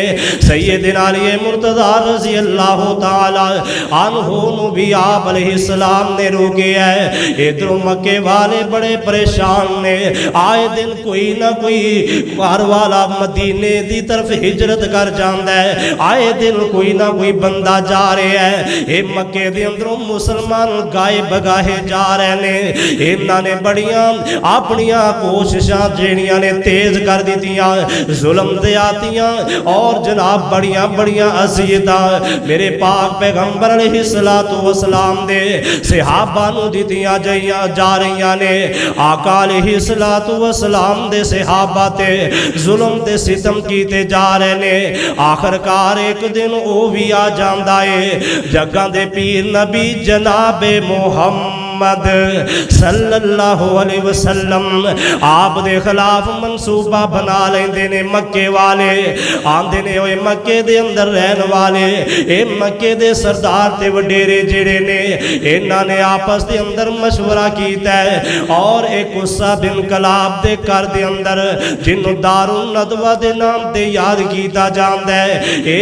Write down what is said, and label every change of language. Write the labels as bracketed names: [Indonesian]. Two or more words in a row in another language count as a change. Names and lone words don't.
[Punjabi] ਸੱਯਦਨਾ ਅਲੀ ਮੁਰਤਜ਼ਾ [Arabic] رضي الله تعالى عنه [Punjabi] ਨੂੰ ਵੀ ਆਪ ਅਲੈਹਿੱਸਲਾਮ ਨੇ ਰੋਕੇ ਹੈ। ਇੱਧਰੋਂ ਮੱਕੇ ਵਾਲੇ ਬੜੇ ਪਰੇਸ਼ਾਨ ਨੇ। [Urdu] آئے دن کوئی نہ کوئی گھر والا مدینے کی طرف ہجرت کر جاتا ہے، آئے دن کوئی نہ کوئی بندہ جا رہا ہے. [Punjabi] ਇਹ ਮੱਕੇ ਦੇ ਅੰਦਰੋਂ ਮੁਸਲਮਾਨ ਗਾਹੇ ਬਗਾਹੇ ਜਾ ਰਹੇ ਨੇ। ਇਨ੍ਹਾਂ ਨੇ ਬੜੀਆਂ ਆਪਣੀਆਂ ਕੋਸ਼ਿਸ਼ਾਂ ਜਿਹੜੀਆਂ ਨੇ ਤੇਜ਼ ਕਰ ਦਿੱਤੀਆਂ, ਜ਼ੁਲਮ ਜ਼ਿਆਦਤੀਆਂ ਔਰ ਜਨਾਬ ਬੜੀਆਂ ਬੜੀਆਂ ਅਜ਼ੀਅਤਾਂ ਮੇਰੇ ਪਾਕ ਪੈਗ਼ੰਬਰ [Arabic] عليه الصلاة والسلام [Punjabi] ਦੇ ਸਹਾਬਾ ਨੂੰ ਦਿੱਤੀਆਂ ਜਾ ਰਹੀਆਂ ਨੇ। ਆਕਾ [Arabic] عليه الصلاة والسلام [Punjabi] ਦੇ ਸਹਾਬਾ ਤੇ ਜ਼ੁਲਮ ਤੇ ਸਿਤਮ ਕੀਤੇ ਜਾ ਰਹੇ ਨੇ। ਆਖ਼ਿਰਕਾਰ ਇੱਕ ਦਿਨ ਉਹ ਵੀ ਆ ਜਾਂਦਾ ਹੈ। ਜੱਗ ਦੇ ਪੀਰ ਨਬੀ ਜਨਾਬੇ ਮੁਹੰਮਦ [Arabic] صلى الله عليه وسلم [Punjabi] ਆਪ ਦੇ ਖ਼ਿਲਾਫ਼ ਮਨਸੂਬਾ ਬਣਾ ਲੈਂਦੇ ਨੇ। ਮੱਕੇ ਵਾਲੇ ਆਂਹਦੇ ਨੇ ਓਏ ਮੱਕੇ ਦੇ ਅੰਦਰ ਰਹਿਣ ਵਾਲੇ ਏ ਮੱਕੇ ਦੇ ਸਰਦਾਰ ਤੇ ਵਡੇਰੇ ਜਿਹੜੇ ਨੇ, ਇਨ੍ਹਾਂ ਨੇ ਆਪਸ ਦੇ ਅੰਦਰ ਮਸ਼ਵਰਾ ਕੀਤਾ ਹੈ ਔਰ ਇੱਕ ਗੁੱਸਾ ਬਿਨ ਕਲਾਬ ਦੇ ਘਰ ਦੇ ਅੰਦਰ ਜਿਹਨੂੰ ਦਾਰੁਲ ਨਦਵਾ ਦੇ ਨਾਮ ਤੇ ਯਾਦ ਕੀਤਾ ਜਾਂਦਾ ਹੈ।